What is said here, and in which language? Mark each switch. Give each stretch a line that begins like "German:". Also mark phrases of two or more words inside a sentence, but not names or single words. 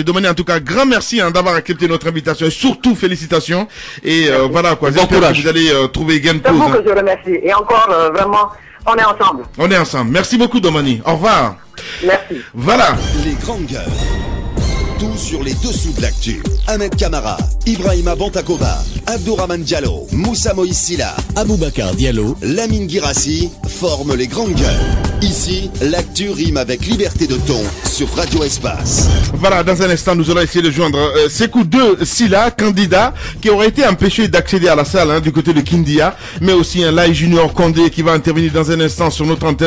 French: Domani, en tout cas, grand merci d'avoir accepté notre invitation et surtout félicitations. Et voilà quoi, j'espère que vous allez trouver gain de cause. C'est vous que je remercie. Et encore vraiment On est ensemble. On est ensemble. Merci beaucoup, Domani. Au revoir. Merci. Voilà. Les grandes gueules. Tout sur les dessous de l'actu. Ahmed Kamara, Ibrahima Bantakoba, Abdourahmane Diallo, Moussa Moïse Silla, Aboubacar Diallo, Lamine Girassi forment les grandes gueules. Ici, l'actu rime avec liberté de ton sur Radio Espace. Voilà, dans un instant, nous allons essayer de joindre Sekou 2 Silla, candidat qui aurait été empêché d'accéder à la salle du côté de Kindia, mais aussi un Lai Junior Condé qui va intervenir dans un instant sur notre antenne.